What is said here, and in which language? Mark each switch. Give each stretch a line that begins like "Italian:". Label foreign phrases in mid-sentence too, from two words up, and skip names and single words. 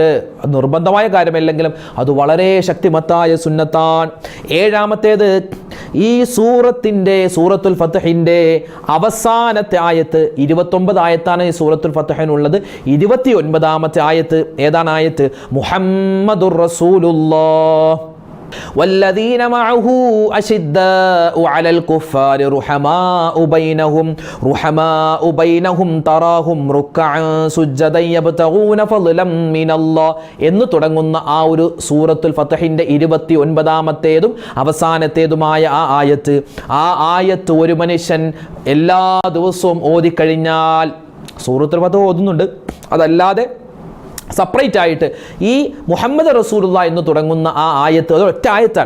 Malayalam: അത് നിർബന്ധമായ കാര്യമല്ലെങ്കിലും അത് വളരെ ശക്തിമത്തായ സുന്നത്താണ്. 7ാമത്തേത്, ഈ സൂറത്തുൽ ഫത്ഹിൻ്റെ അവസാനത്തെ ആയത്ത് 29 ആയത്താണ് ഈ സൂറത്തുൽ ഫത്ഹിനുള്ളത്. 29ാമത്തെ ആയത്ത് ഏതാണ്? ആയത്ത്
Arabic: محمد رسول الله والذين معه أشداء على الكفار رحماء بينهم تراهم ركعا سجدا يبتغون فضلا من الله
Malayalam: എന്ന് തുടങ്ങുന്ന ആ ഒരു സൂറത്തുൽ ഫത്ഹിന്റെ 29ാമത്തേതും അവസാനത്തേതുമായ ആ ആയത്ത് ഒരു മനുഷ്യൻ എല്ലാ ദിവസവും ഓതിക്കഴിഞ്ഞാൽ, സൂറത്തുൽ ഫത്ഹ് ഓതുന്നുണ്ട്, അതല്ലാതെ സെപ്പറേറ്റ് ആയിട്ട് ഈ
Arabic: محمد رسول الله
Malayalam: എന്ന് തുടങ്ങുന്ന ആ ആയത്ത്, അത് ഒറ്റ ആയത്താണ്.